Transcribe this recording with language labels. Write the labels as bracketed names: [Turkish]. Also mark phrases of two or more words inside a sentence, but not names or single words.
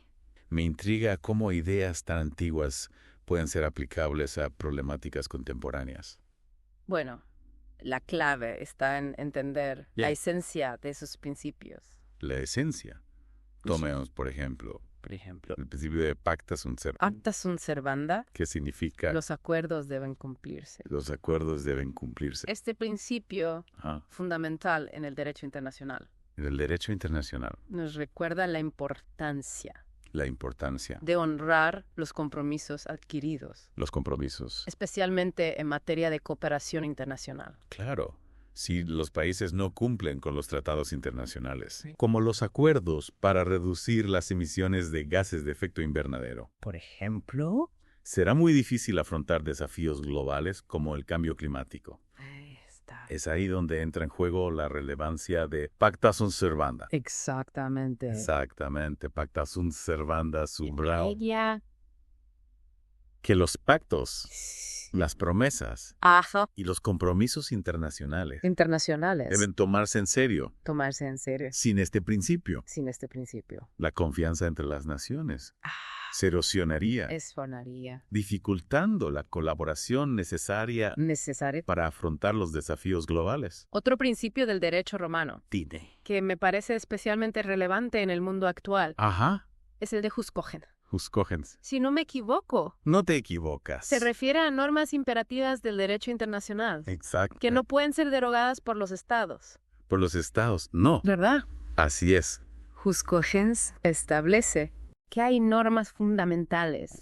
[Spanish] Me intriga cómo ideas tan antiguas pueden ser aplicables a problemáticas contemporáneas. Bueno, La clave está en entender la Yeah. esencia de esos principios. La esencia. Tomemos, por ejemplo, el principio de [Latin] pacta sunt servanda, Acta sunt servanda, [Spanish] que significa los acuerdos deben cumplirse. los acuerdos deben cumplirse. Este principio Ajá. fundamental en el derecho internacional En el derecho internacional, nos recuerda la importancia la importancia, de honrar los compromisos adquiridos, los compromisos. especialmente en materia de cooperación internacional. Claro, si los países no cumplen con los tratados internacionales, como los acuerdos para reducir las emisiones de gases de efecto invernadero. Por ejemplo, Será muy difícil afrontar desafíos globales como el cambio climático. Ahí está. Es ahí donde entra en juego la relevancia de [Latin] pacta sunt servanda. [Spanish] Exactamente. Exactamente, [Latin] pacta sunt servanda subrao. [Spanish] Ella. Que los pactos, las promesas Ajá. y los compromisos internacionales Internacionales. deben tomarse en serio. tomarse en serio Sin este principio, sin este principio. la confianza entre las naciones se erosionaría, Sonaría dificultando la colaboración necesaria necesario. para afrontar los desafíos globales. Otro principio del derecho romano, Tine. que me parece especialmente relevante en el mundo actual, Ajá, es el de [Latin] jus cogens. jus cogens. [Spanish] Si no me equivoco, No te equivocas. se refiere a normas imperativas del derecho internacional, Exacto. que no pueden ser derogadas por los estados. Por los estados, no. ¿Verdad? Así es. [Latin] Jus cogens [Spanish] establece que hay normas fundamentales,